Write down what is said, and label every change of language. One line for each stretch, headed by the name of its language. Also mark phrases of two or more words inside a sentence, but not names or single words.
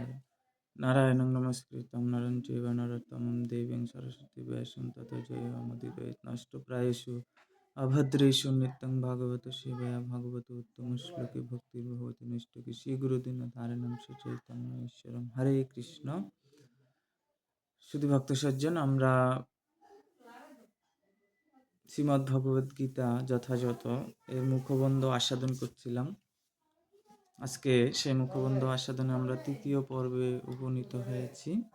Sanskrit: नारायणं नमस्कृतं नरं चैव नरोत्तमं देवीं सरस्वती व्यासं ततो जयमुदीरयेत् नष्टप्रायेषु अभद्रेषु नित्यं भागवतो सेवया भागवतो उत्तमश्लोके भक्तिर्भवति नष्टोके श्रीगुरुदीननारायणं श्रीचैतन्येश्वरं हरे কৃষ্ণ।
Bangla: শুধু ভক্ত সজ্জন, আমরা শ্রীমদ্ ভগবদ গীতা যথাযথ এর মুখবন্ধ আস্বাদন করছিলাম। আজকে সেই মুখবন্ধ আস্বাদনে আমরা তৃতীয় পর্বে উপনীত হয়েছি।